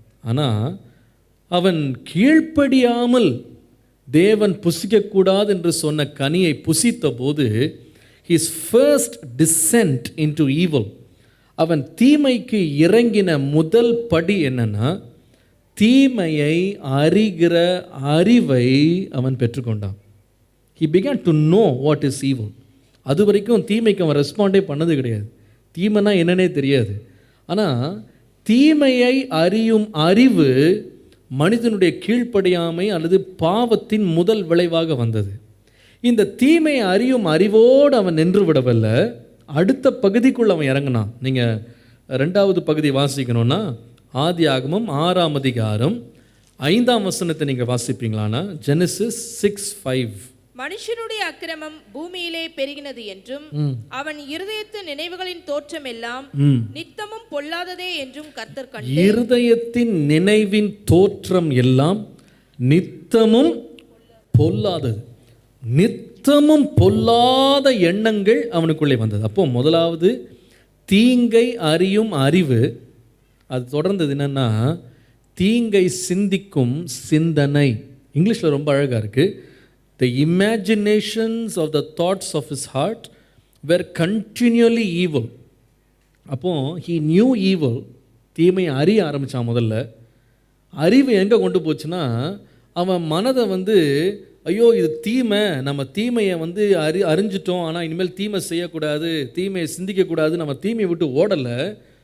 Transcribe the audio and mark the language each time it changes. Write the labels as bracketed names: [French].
[Tamil] ஆனால் அவன் கீழ்ப்படியாமல் தேவன் புசிக்கக்கூடாது என்று சொன்ன கனியை புசித்த போது [English] his first descent into evil, [Tamil] அவன் தீமைக்கு இறங்கின முதல் படி என்னன்னா, தீமையை அறிகிற அறிவை அவன் பெற்றுக்கொண்டான். [English] he began to know what is evil. [Tamil] அது வரைக்கும் தீமைக்கு அவன் ரெஸ்பாண்டே பண்ணது கிடையாது. தீமைனா என்னன்னே தெரியாது. ஆனால் தீமையை அறியும் அறிவு மனிதனுடைய கீழ்ப்படியாமை அல்லது பாவத்தின் முதல் விளைவாக வந்தது. இந்த தீமை அறியும் அறிவோடு அவன் நின்று விடவில்லை, அடுத்த பகுதிக்குள் அவன் இறங்கினான். நீங்கள் 2வது பகுதி வாசிக்கணும்னா ஆதியாகமம் 6ஆம் அதிகாரம் 5ஆம் வசனத்தை நீங்கள் வாசிப்பீங்களானா, Genesis 6:5. மனுஷனுடைய அக்கிரமம் பூமியிலே பெருகினது என்றும் அவன் இருதயத்தின் நினைவுகளின் தோற்றம் எல்லாம் நித்தமும் பொல்லாததே என்றும் கர்த்தர் கண்டு, இருதயத்தின் நினைவின் தோற்றம் எல்லாம் நித்தமும் பொல்லாதது, நித்தமும் பொல்லாத எண்ணங்கள் அவனுக்குள்ளே வந்தது. அப்போ முதலாவது தீங்கை அறியும் அறிவு. அது தொடர்ந்தது என்னன்னா, தீங்கை சிந்திக்கும் சிந்தனை. இங்கிலீஷில் ரொம்ப அழகாக இருக்குது. [English] The imaginations of the thoughts of his heart were continually evil. [Tamil] அப்போ [English] he knew evil, [Tamil] தீமையை அறிய ஆரம்பித்தான். முதல்ல அறிவு எங்கே கொண்டு போச்சுன்னா, அவன் மனதை ஐயோ இது தீமை, நம்ம தீமையை அறிஞ்சிட்டோம், ஆனால் இனிமேல் தீமை செய்யக்கூடாது, தீமையை சிந்திக்கக்கூடாது, நம்ம தீமையை விட்டு ஓடலை.